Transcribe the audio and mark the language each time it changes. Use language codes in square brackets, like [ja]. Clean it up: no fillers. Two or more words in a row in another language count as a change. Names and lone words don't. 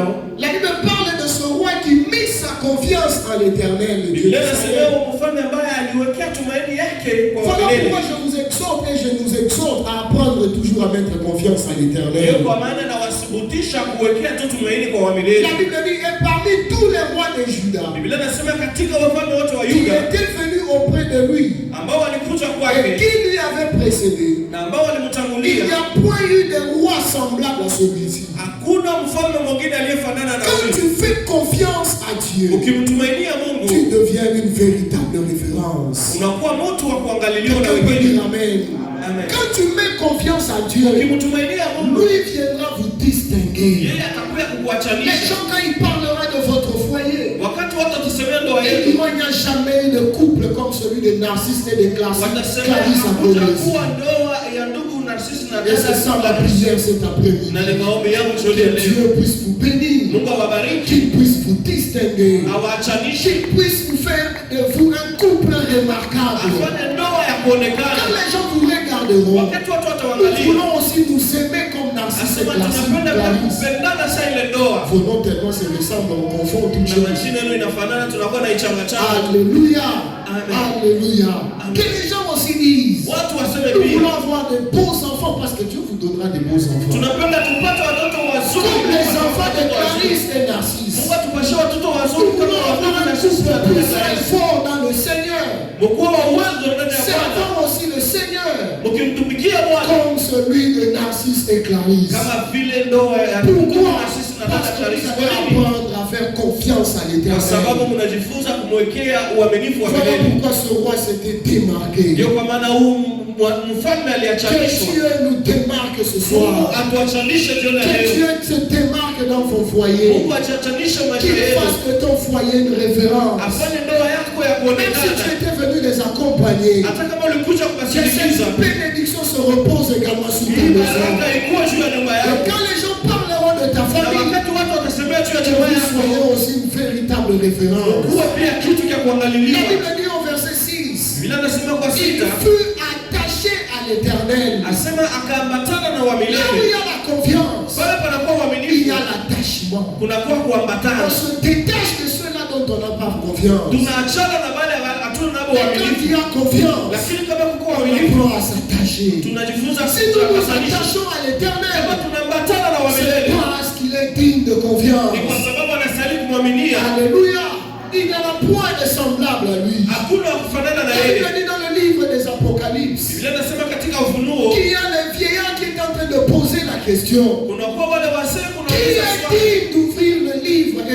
[fr] La Bible parle de ce roi qui mit sa confiance en l'Éternel. le Dieu [sw] Biblia [fr] d'Israël. [sw] inasema mfalme ambaye aliwekea tumaini yake kwa [fr] Voilà [sw] milele. [fr] pourquoi je vous exhorte et je nous exhorte à apprendre toujours à mettre confiance en [sw] Ndio [fr] l'Éternel. [sw] kwa maana nawathibitisha kuwekea tu tumaini kwa wamilele. [fr] La Bible dit, et parmi tous les rois de Juda, [sw] Biblia inasema katika wafalme wote wa [fr] qui [sw] Yuda [fr] étaient venus auprès de lui [sw] ambao walikuja [fr] et [sw] kwake [fr] qui lui avaient précédé, [sw] na ambao [fr] il [sw] walimtangulia, [fr] n'y a point eu de roi semblable à celui-ci. [sw] hakuna mfalme mwingine aliyefanana na [fr] Quand [sw] huyu. [fr] tu fais confiance à Dieu, [sw] Ukimtumainia [fr] tu [sw] Mungu [fr] deviens une véritable référence. [sw] unakuwa mtu wa kuangaliliwa na [fr] Quelqu'un peut [sw] wengine. [fr] dire Amen. Amen. Quand tu mets confiance à Dieu, [sw] Ukimtumainia Mungu, [fr] lui viendra vous distinguer. [sw] yeye atakuja [fr] Les [sw] kukuachanisha. [fr] gens, quand ils parleront de votre foyer, [sw] Wakati watu watasemea ndoa [fr] ils [sw] yetu, [fr] diront il n'y a jamais eu de couple comme celui de Narcisse et de [sw] watasema [fr] Clarisse [sw] hakuja [fr] Apollès. [sw] kuwa ndoa ya ndugu Narcisse na [fr] Et c'est ça ma prière cet après-midi. [sw] na ni maombi yangu jioni [fr] Que [sw] ya leo. [fr] Dieu puisse vous bénir, [sw] Mungu awabariki, [fr] qu'il puisse vous distinguer, [sw] awaachanishe, [fr] qu'il puisse vous faire de vous un couple remarquable. [sw] afanye ndoa ya [fr] Quand [sw] kuonekana. [fr] les gens vous regarderont, [sw] Wakati watu [fr] nous [sw] wataangalia, [fr] voulons aussi nous aimer comme Narcisse et [sw] asema tunapenda pia [fr] Clarisse. [sw] kupendana saa ile ndoa. [fr] Vos noms tellement se ressemblent, on confond toutes [sw] Na [fr] choses. [sw] majina yenu inafanana, tunakuwa na ichangachanga. [fr] Alléluia. Amen. Alléluia. Amen. Que les gens aussi disent, [sw] Watu waseme [fr] nous [sw] pia, [fr] voulons avoir de beaux enfants parce que Dieu vous donnera de beaux enfants. [sw] tunapenda tupate watoto wazuri [fr] Comme les enfants de [sw] watoto wazuri. [fr] Clarisse et Narcisse. [sw] Mungu atupashie watoto [fr] Nous [sw] wazuri kama [fr] voulons [sw] watoto [fr] avoir [sw] na [fr] un [sw] sisi [fr] couple [sw] na [fr] puissant et fort dans le Seigneur. [sw] mkuu wa uwezo ndani ya Bwana, [fr] Servant aussi le Seigneur. [sw] mkimtumikia Bwana [fr] Comme celui de Narcisse et Clarisse. [sw] kama vile ndoa ya ndugu [fr] Pourquoi? [sw] na sisi na [fr] Parce [sw] dada [fr] que [sw] Clarisse. [fr] vous [sw] Kwa [fr] allez [sw] nini? [fr] apprendre à faire confiance à [sw] Kwa sababu [fr] l'Éternel. [sw] mnajifunza kumwekea uaminifu wa [fr] Voilà [sw] milele. [fr] pourquoi ce roi s'était démarqué. [sw] Ndio kwa maana huu mfalme [fr] Que [sw] aliachanishwa. [fr] Dieu nous démarque ce [sw] Mungu [fr] soir. [sw] atuachanishe jioni ya [fr] Que [sw] leo. [fr] Dieu se démarque dans ton foyer. [sw] Mungu achachanishe maisha [fr] Qu'il [sw] yetu, [fr] fasse de ton foyer une référence. [sw] afanye ndoa yako ya [fr] Même si tu [sw] kuonekana. [fr] étais venu les accompagner, [sw] Hata kama ulikuja [fr] que [sw] kuwasindikiza, [fr] cette bénédiction se repose également sur ta [sw] hii [fr] maison. [sw] baraka ikuwe juu ya nyumba [fr] Et [sw] yako. [fr] quand les gens parleront de ta [sw] Na [fr] famille, [sw] wakati watu watasemea juu ya [fr] que [sw] nyumba [fr] vous [sw] yako, [fr] soyez aussi une véritable référence. [sw] kuwa pia kitu cha [fr] La [sw] kuangaliliwa. [fr] Bible dit au verset 6, [sw] Biblia inasema kwa il 6, [fr] fut attaché à l'Éternel. [sw] asema akaambatana na wa [fr] Là où [sw] milele. [fr] il y a la confiance, [sw] Pale panakuwa [fr] il y [sw] uaminifu, [fr] a l'attachement. [sw] kunakuwa kuambatana. [fr] On se détache de ceux-là dont on n'a pas confiance. [sw] Tunaachana na wale hatuna nabo [fr] Mais quand [sw] uaminifu, [fr] il y a confiance, [sw] lakini kama kuko [fr] on [sw] uaminifu, [fr] apprend à s'attacher. [sw] tunajifunza [fr] Si nous nous [sw] kuambatanisha. [fr] attachons à [sw] Kama [fr] l'Éternel, [sw] tunaambatana na wa [fr] c'est [sw] milele, [fr] parce qu'il est digne de [sw] ni kwa [fr] confiance. [sw] sababu anastahili kumwaminia. [fr] Alléluia. Il n'y en a point de semblable à lui. [sw] Hakuna wa kufanana na [fr] La Bible [sw] yeye. [fr] dit dans le livre des Apocalypses [sw] Biblia inasema katika Ufunuo, [fr] qu'il y a le vieillard qui est en train de poser la question. [sw] kunakuwa wale wasee, kuna [fr] Qui [sw] wale [fr] est digne d'ouvrir le livre